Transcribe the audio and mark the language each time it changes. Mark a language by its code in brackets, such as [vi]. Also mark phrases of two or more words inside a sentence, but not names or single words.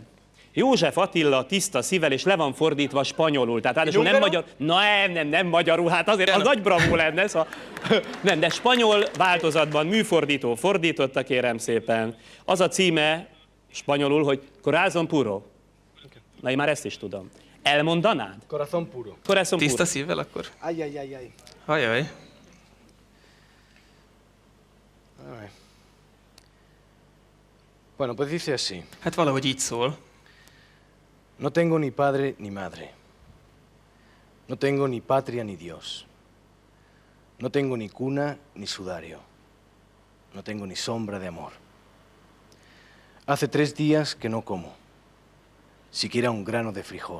[hu] József Attila tiszta szívvel, és le van fordítva spanyolul. Tehát ráadásul nem magyar... Nem magyarul, hát azért az nagy bravó lenne. Szóval... Nem, de spanyol változatban műfordító fordította, kérem szépen. Az a címe spanyolul, hogy Corazón puro. Na, én már ezt is tudom. Elmondanád? Corazón puro. Corazón tiszta puro. szívvel akkor? Ay. Ajaj. [es] Bueno, pues dice así. [hu] Hát valahogy így szól. [es] No tengo ni padre ni madre. No tengo ni patria ni Dios. No tengo ni cuna ni sudario. No tengo ni sombra de amor. Hace 3 días que no como, siquiera un grano de frijol.